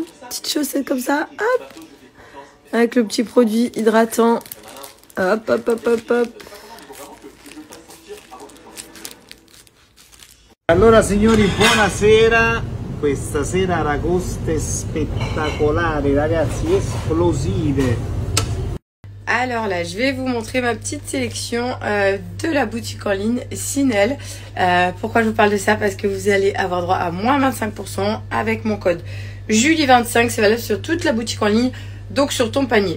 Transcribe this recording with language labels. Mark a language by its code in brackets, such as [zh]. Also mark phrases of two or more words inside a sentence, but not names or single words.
[fr] Petite chaussette comme ça, hop, avec le petit produit hydratant, hop, hop, hop, hop, hop. [it] Allora signori, buonasera. Questa sera aragoste spettacolari, ragazzi, esplosive. [fr] Alors là, je vais vous montrer ma petite sélection de la boutique en ligne Sinel. Pourquoi je vous parle de ça? Parce que vous allez avoir droit à moins 25% avec mon code Julie 25, c'est valable sur toute la boutique en ligne, donc sur ton panier.